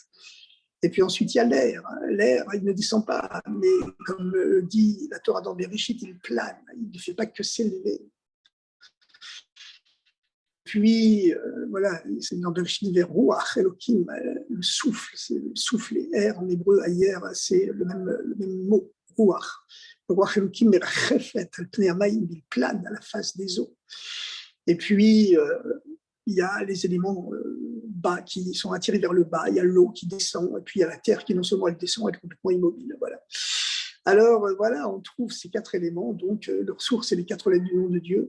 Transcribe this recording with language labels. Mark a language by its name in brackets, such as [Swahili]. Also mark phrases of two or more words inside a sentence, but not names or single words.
[French] Et puis ensuite, il y a l'air. L'air, il ne descend pas, mais comme dit la Torah dans Bereshit, il plane, il ne fait pas que s'élever. Puis, voilà, c'est dans Bereshit vers [Hebrew] רוח אלוהים, [French] le souffle, c'est le souffle, et air en hébreu, ayer, c'est le même mot, Ruach. [Hebrew] רוח אלוהים מרחפת על פני המים, [French] il plane à la face des eaux. Et puis, il y a les éléments bas qui sont attirés vers le bas, il y a l'eau qui descend, et puis il y a la terre qui non seulement elle descend, elle est complètement immobile. Voilà. Alors, voilà, on trouve ces 4 éléments, donc leur source, c'est les 4 lettres du nom de Dieu.